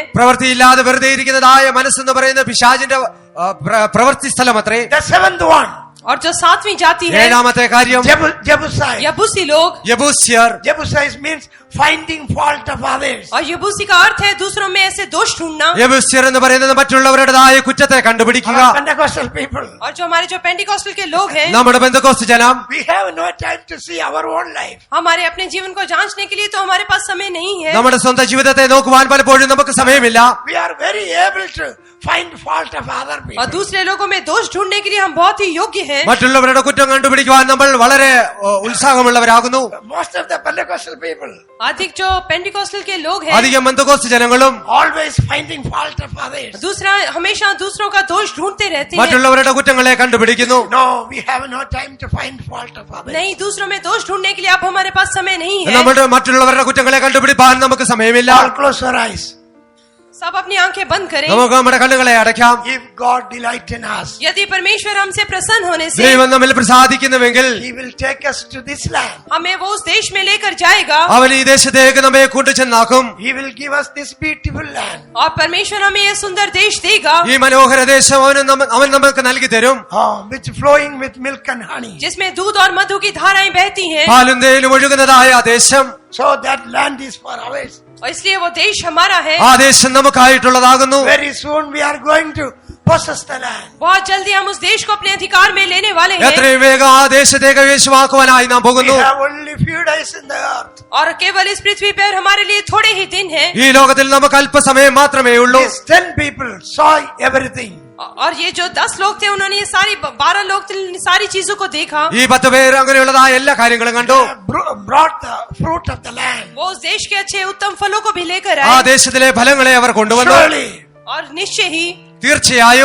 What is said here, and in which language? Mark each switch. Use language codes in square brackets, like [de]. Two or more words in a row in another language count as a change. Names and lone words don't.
[ml] പ്രവൃത്തിയില്ലാതെ വെറുതെ ഇരിക്കുന്നതായ മനസ്സെന്ന് പറയുന്ന പിശാചിന്റെ പ്രവൃത്തി സ്ഥലം അത്രേ. [en] The seventh one, [hi] और जो 7वीं जाति है, [ml] ഏഴാമത്തെ കാര്യം [en] Jebusite. [hi] यबूसी लोग. [ml] യബൂസ്യർ. [en] Jebusite means finding fault of others. [hi] और यबूसी का अर्थ है दूसरों में ऐसे दोष ढूंढना. [ml] യബൂസ്യർ എന്ന് പറയുന്നത് മറ്റുള്ളവരുടേതായ കുറ്റത്തെ കണ്ടുപിടിക്കുക. [en] Our Pentecostal people, [hi] और जो हमारे जो पेंटिकॉस्टल के लोग हैं, [ml] നമ്മുടെ പെന്തക്കോസ്ത് ജനം [en] we have no time to see our own life. [hi] हमारे अपने जीवन को जांचने के लिए तो हमारे पास समय नहीं है. [ml] നമ്മുടെ സ്വന്തം ജീവിതത്തെ നോക്കുവാൻ പലപ്പോഴും നമുക്ക് സമയമില്ല. [en] We are very able to find fault of other people. [hi] और दूसरे लोगों में दोष ढूंढने के लिए हम बहुत ही योग्य हैं. [ml] മറ്റുള്ളവരുടെ കുറ്റം കണ്ടുപിടിക്കുവാൻ നമ്മൾ വളരെ ഉത്സാഹമുള്ളവരാകുന്നു. [en] Most of the Pentecostal people [hi] अधिक जो पेंटिकॉस्टल के लोग हैं, [ml] അധികം പെന്തക്കോസ്ത് ജനങ്ങളും [en] always finding fault of others. [hi] हमेशा दूसरों का दोष ढूंढते रहते हैं. [ml] മറ്റുള്ളവരുടെ കുറ്റങ്ങളെ കണ്ടുപിടിക്കുന്നു. [en] No, we have no time to find fault of others. [hi] नहीं, दूसरों में दोष ढूंढने के लिए अब हमारे पास समय नहीं है. [ml] നമ്മുടെ മറ്റുള്ളവരുടെ കുറ്റങ്ങളെ കണ്ടുപിടിപ്പാൻ നമുക്ക് സമയമില്ല. [en] All close your eyes. [hi] सब अपनी आंखें बंद करें. [ml] നമുക്ക് നമ്മുടെ കണ്ണുകളെ അടയ്ക്കാം. [en] If God delight in us, [hi] यदि परमेश्वर हमसे प्रसन्न होने से [ml] ദൈവം നമ്മിൽ പ്രസാദിക്കുന്നുവെങ്കിൽ [en] He will take us to this land. [hi] हमें वो उस देश में लेकर जाएगा. [ml] അവൻ ഈ ദേശത്തേക്ക് നമ്മെ കൊണ്ടുചെന്നാക്കും. [en] He will give us this beautiful land. [hi] और परमेश्वर हमें ये सुंदर देश देगा, [ml] ഈ മനോഹര ദേശം അവൻ നമുക്ക് നൽകി തരും. [en] Which flowing with milk and honey. [hi] जिसमें दूध और मधु की धाराएं बहती हैं. [ml] പാലും തേയിലും ഒഴുകുന്നതായ ആ ദേശം. [en] So that land is for ours. [hi] और इसलिए वो देश हमारा है. [ml] ആ ദേശം നമുക്കായിട്ടുള്ളതാകുന്നു. [en] Very soon we are going to possess the land. [hi] बहुत जल्दी हम उस देश को अपने अधिकार में लेने वाले हैं. [ml] എത്രയും വേഗം ആ ദേശത്തെ കൈവശമാക്കുവാനായി നാം [en] We [ml] പോകുന്നു. [en] have only few days in the earth. [hi] और केवल इस पृथ्वी पर हमारे लिए थोड़े ही दिन हैं. [ml] ഈ ലോകത്തിൽ നമുക്ക് അല്പസമയം മാത്രമേ ഉള്ളൂ. [en] These 10 people saw everything. [hi] और ये जो 10 लोग थे उन्होंने ये 12 लोग थे, सारी चीजों को देखा. [ml] ഈ 10 പേർ അങ്ങനെയുള്ളതായ എല്ലാ കാര്യങ്ങളും കണ്ടു. [en] Brought the fruit of the land. [hi] वो उस देश के अच्छे उत्तम फलों को भी लेकर [ml] ആ [hi] आए. [ml] ദേശത്തിലെ ഫലങ്ങളെ അവർ കൊണ്ടുവന്നു. [en] Surely [hi] और निश्चय ही [ml] തീർച്ചയായും